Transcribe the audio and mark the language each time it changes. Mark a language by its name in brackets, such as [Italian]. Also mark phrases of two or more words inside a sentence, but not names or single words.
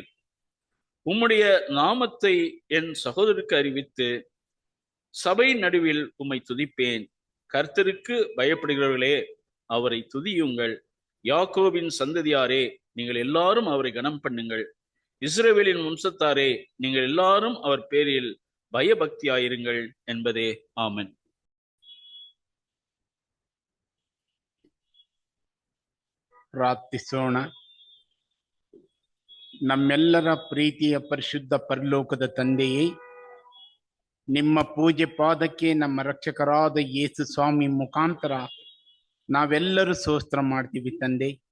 [Tamil] உம்முடைய நாமத்தை என் சகோதரருக்கு அறிவித்து சபை நடுவில் உம்மை துதிப்பேன். கர்த்தருக்கு பயப்படுகிறவர்களே, அவரை துதியுங்கள். யாக்கோபின் சந்ததியாரே, நீங்கள் எல்லாரும் அவரை கனம் பண்ணுங்கள். இஸ்ரவேலின் வம்சத்தாரே, நீங்கள் எல்லாரும் அவர் பேரில் பயபக்தியாயிருங்கள் என்பதே. ஆமென். [Kannada] ಪ್ರಾರ್ಥಿಸೋಣ. ನಮ್ಮೆಲ್ಲರ ಪ್ರೀತಿಯ ಪರಿಶುದ್ಧ ಪರಲೋಕದ ತಂದೆಯೇ, ನಿಮ್ಮ ಪೂಜೆ ಪಾದಕ್ಕೆ ನಮ್ಮ ರಕ್ಷಕರಾದ ಯೇಸು ಸ್ವಾಮಿ ಮುಖಾಂತರ ನಾವೆಲ್ಲರೂ ಸ್ತೋತ್ರ ಮಾಡ್ತೀವಿ ತಂದೆ.